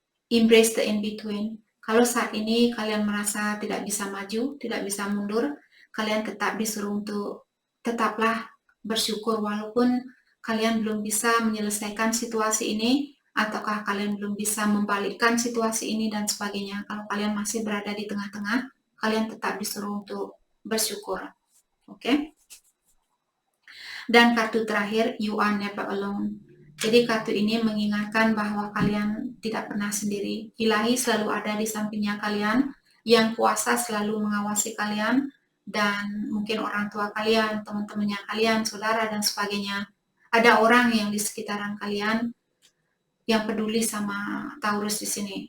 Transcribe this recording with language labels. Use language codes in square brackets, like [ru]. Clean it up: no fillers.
[en] Embrace the in-between. [id] Kalau saat ini kalian merasa tidak bisa maju, tidak bisa mundur, kalian tetap disuruh untuk tetaplah bersyukur walaupun kalian belum bisa menyelesaikan situasi ini, ataukah kalian belum bisa membalikkan situasi ini dan sebagainya. Kalau kalian masih berada di tengah-tengah, kalian tetap disuruh untuk bersyukur. Oke? Dan kartu terakhir, [en] you are never alone. [id] Jadi kartu ini mengingatkan bahwa kalian tidak pernah sendiri. Ilahi selalu ada di sampingnya kalian, yang kuasa selalu mengawasi kalian, dan mungkin orang tua kalian, teman-temannya kalian, saudara, dan sebagainya. Ada orang yang di sekitaran kalian yang peduli sama Taurus di sini.